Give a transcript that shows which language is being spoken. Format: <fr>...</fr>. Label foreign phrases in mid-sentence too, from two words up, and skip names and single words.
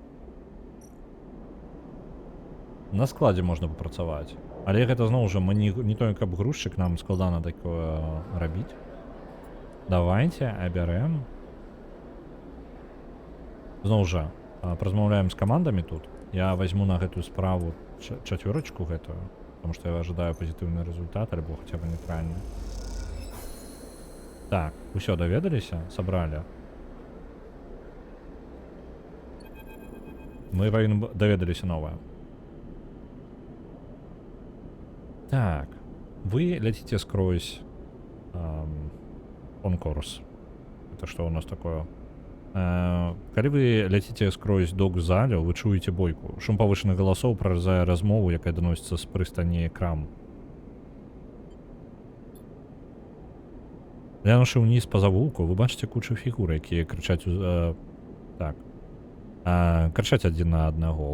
<be>На складзе можна папрацаваць. Але гэта зноў жа, мы не той, каб грузчык, нам складана такое рабіць. Давайте абярэм. Зноў жа, празмаўляем з камандамі тут.</be> <ru>Я возьму</ru> <be>на гэтую справу 4 гэтую,</be> <ru>потому что я ожидаю пазітыўны результат,</ru> <be>альбо хаця бы нейтральны. Так, усё даведаліся, сабралі. Мы даведаліся новае.</be> <ru>Так, вы летите скрозь конкурс. Это что у нас такое?</ru> <be>Калі вы ляціце скрозь док-залю, вы чуеце бойку. Шум павышаных галасоў праразае размову, якая даносіцца з прыстані крам. Глянуўшы ўніз па завулку, вы бачыце кучу фігур, якія крычаць крычаць адзін на аднаго.</be>